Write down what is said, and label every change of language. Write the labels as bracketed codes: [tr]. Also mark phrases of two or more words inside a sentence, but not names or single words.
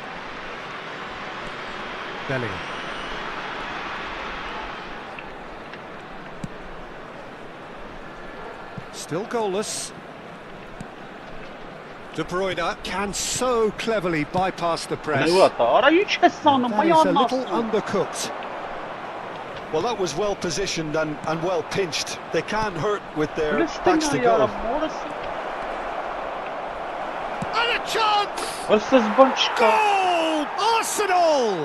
[en] Bellingham. Still goalless. De Bruyne can so cleverly bypass the press. [hy] Արա ինչ ես անում, [en] That is a little undercooked. Well, that was well positioned and well pinched. They can't hurt with their backs to goal. And a chance! Ըստ bunch Goal! Arsenal!